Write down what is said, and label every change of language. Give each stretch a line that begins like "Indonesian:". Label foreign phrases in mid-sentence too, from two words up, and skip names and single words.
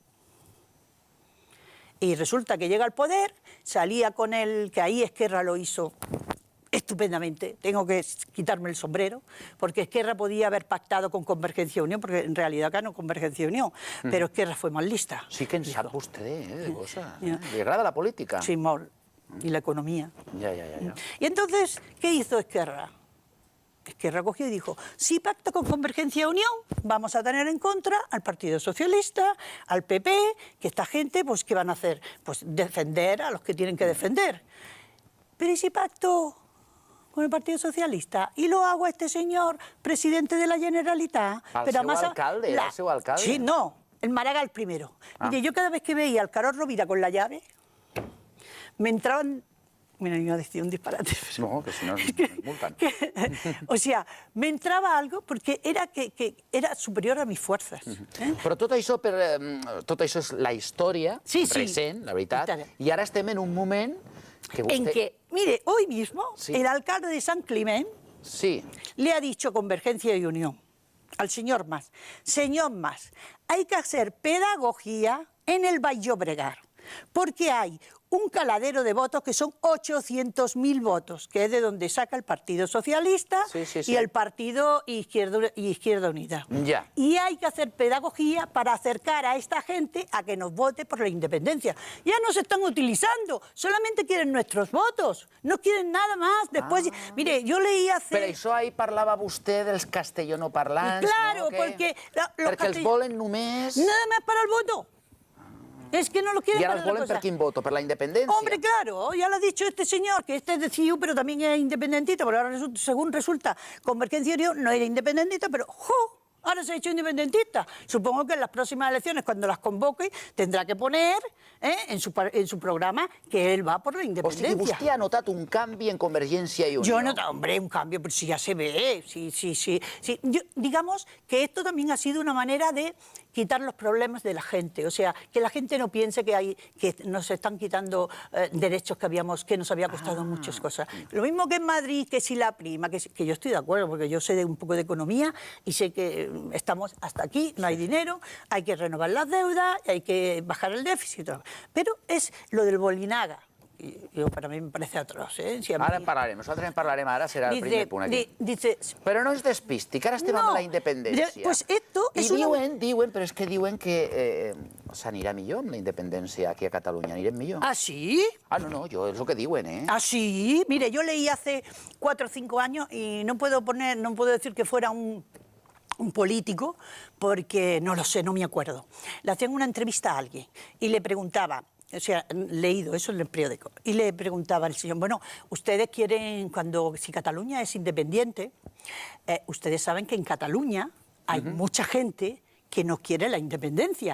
Spanish: Y resulta que llega al poder, salía con él, que ahí Esquerra lo hizo estupendamente, tengo que quitarme el sombrero, porque Esquerra podía haber pactado con Convergencia y Unión, porque en realidad ganó Convergencia y Unión, pero Esquerra fue más lista. Sí que en sabe usted de cosas. Le agrada la política.
Catalan: Sí, molt.
Spanish: Y la economía. Ya. Y entonces, ¿qué hizo Esquerra? Esquerra cogió y dijo, si pacta con Convergencia y Unión, vamos a tener en contra al Partido Socialista, al PP, que esta gente, pues, ¿qué van a hacer? Pues defender a los que tienen que defender. Pero ¿y si pacto con el Partido Socialista y lo hago a este señor presidente de la Generalitat?
Catalan: ¿Al seu alcalde? ¿Era el seu alcalde?
Spanish: Sí, no, el Maragall primero. Mire, yo cada vez que veía al Carol Rovira con la llave, me entraban... Mira, iba a decir un disparate. No, que si no nos multan. O sea, me entraba algo porque era que era superior a mis fuerzas.
Catalan: Però tot això és la història recent, la veritat, i ara estem en un moment que vostè...
Spanish: En que, mire, hoy mismo, el alcalde de San Climent le ha dicho a Convergencia y Unión, al señor Mas, señor Mas, hay que hacer pedagogía en el Baix Llobregat, porque hay un caladero de votos que son 800.000 votos, que es de donde saca el Partido Socialista y el Partido Izquierda Unida. Y hay que hacer pedagogía para acercar a esta gente a que nos vote por la independencia. Ya nos están utilizando, solamente quieren nuestros votos, no quieren nada más. Después, mire, yo leí hace...
Catalan: Però això ahir parlava vostè dels castellanoparlants,
Spanish: claro, no? Porque
Catalan: els volen només...
Spanish: Nada más para el voto. Es que no lo quieren. ¿Y ahora
Catalan: volen per quin voto? ¿Per la independencia?
Spanish: Hombre, claro, ya lo ha dicho este señor, que este es de CIU, pero también es independentista, pero ahora según resulta, Convergencia y Unión no era independentista, pero ahora se ha hecho independentista. Supongo que en las próximas elecciones, cuando las convoque, tendrá que poner en su programa que él va por la independencia.
Catalan: O sigui, vostè ha notat un canvi en Convergencia y Unión.
Spanish: Yo he notado, hombre, un cambio, pero si ya se ve, sí. Digamos que esto también ha sido una manera de quitar los problemas de la gente, o sea, que la gente no piense que nos están quitando derechos que nos había costado muchas cosas. Lo mismo que en Madrid, que si la prima, que yo estoy de acuerdo, porque yo sé un poco de economía y sé que estamos hasta aquí, no hay dinero, hay que renovar las deudas, hay que bajar el déficit. Pero es lo del Bolinaga. Para mí me parece atroç. Si
Catalan: ara en parlarem, nosaltres en parlarem ara, serà el primer punt aquí. Però no es despisti, que ara estem amb la independència.
Spanish: Pues esto
Catalan: I diuen, però és que diuen que s'anirà millor amb la independència aquí a Catalunya, anirem millor.
Spanish: ¿Ah, sí? Ah, no, yo es lo que diuen, ¿eh? ¿Ah, sí? Mire, yo leí hace 4 o 5 años y no puedo decir que fuera un político, porque no lo sé, no me acuerdo. Le hacían una entrevista a alguien y le preguntaba, o sea, leído eso en el periódico, y le preguntaba al señor, bueno, ustedes quieren, si Cataluña es independiente, ustedes saben que en Cataluña hay mucha gente que no quiere la independencia.